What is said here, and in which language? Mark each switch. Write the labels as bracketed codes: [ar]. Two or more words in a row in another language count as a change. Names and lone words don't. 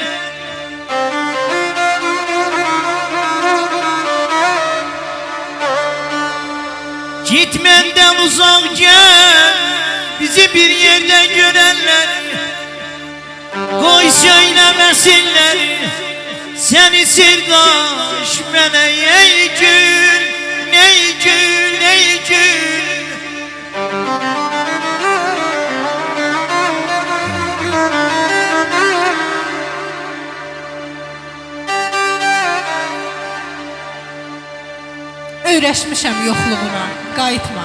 [tr] Git benden uzak gel, bizi bir yerde görenler. Koy söylemesinler, seni sirdaş bana ey gül, ey gül, ey gül. [az] Öyrəşmişəm yoxluğuna, qayıtma.